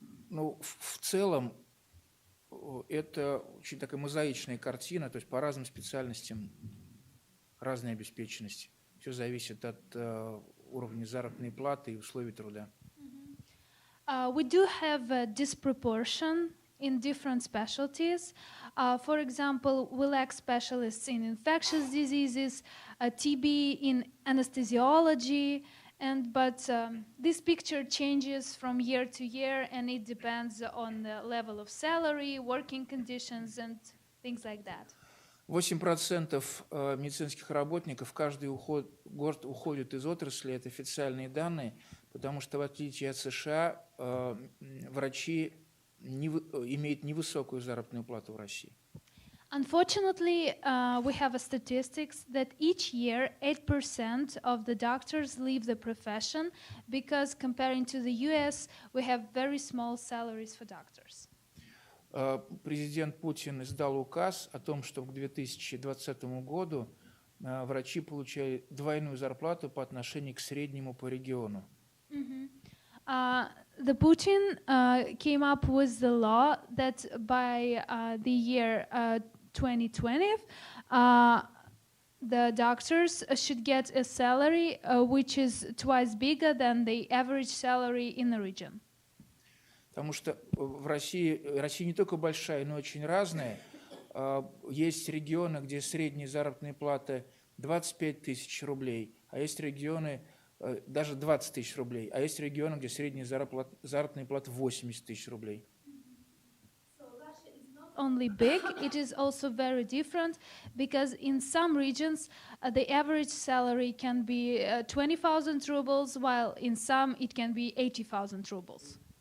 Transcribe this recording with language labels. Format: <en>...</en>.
<ru>Ну, в целом, это очень такая мозаичная картина, то есть по разным специальностям разная обеспеченность. Все зависит от уровня заработной платы и условий труда.</ru> <en>We do have a disproportion in different specialties. For example, we lack specialists in infectious diseases, TB in anesthesiology, but this picture changes from year to year, and it depends on the level of salary, working conditions, and things like that.</en> <ru>8% медицинских работников каждый год уходят из отрасли, это официальные данные, потому что в отличие от США врачи имеют невысокую заработную плату в России.</ru> <en>Unfortunately, we have a statistics that each year 8% of the doctors leave the profession because comparing to the US, we have very small salaries for doctors.</en> <ru>Президент Путин издал указ о том, что к 2020 году врачи получали двойную зарплату по отношению к среднему по региону.</ru> <en>The Putin came up with the law that by the year 2020, the doctors should get a salary which is twice bigger than the average salary in the region.</en> <ru>Потому что в Россия не только большая, но очень разная. Есть регионы, где средняя заработная плата 25 тысяч рублей, а есть регионы даже 20 тысяч рублей, а есть регионы, где средняя заработная плата 80 тысяч рублей.</ru> <en>Only big, it is also very different because in some regions the average salary can be 20,000 rubles, while in some it can be 80,000 rubles.</en>